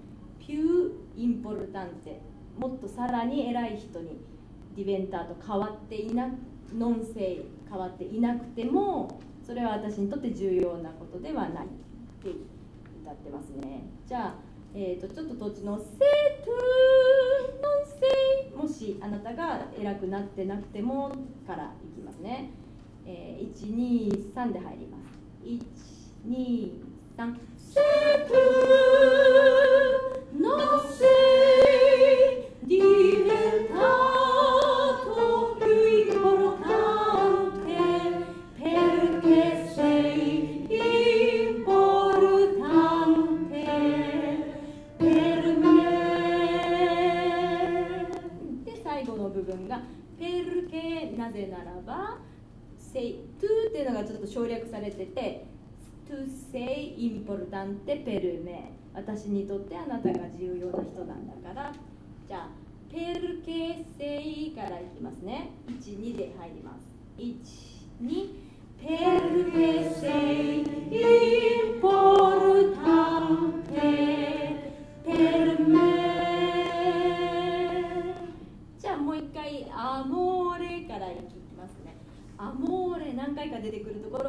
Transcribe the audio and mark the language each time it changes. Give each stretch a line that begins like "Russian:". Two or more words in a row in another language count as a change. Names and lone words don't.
Italian: più importante,
Japanese: もっとさらに偉い人にディベンタート変わっていな
Italian: non sei
Japanese: 変わっていなくてもそれは私にとって重要なことではないって歌ってますね。じゃあ、ちょっと途中の
Italian: se tu
Japanese: 1、あなたが偉くなってなくてもからいきますね。1、2、3で入ります。1、2、3。
Italian: C'est tout, non sei diventato più importante perché sei importante per me
Japanese: で最後の部分が
Italian: perché
Japanese: なぜならば
Italian: sei tu
Japanese: っていうのがちょっと省略されてて
Italian: Tu sei importante per me
Japanese: 私にとってあなたが重要な人なんだからじゃあ
Italian: perché sei
Japanese: からいきますね1、2で入ります1、2
Italian: perché sei importante per me
Japanese: じゃあもう一回 amore からいきますねアモーレ何回か出てくるとこ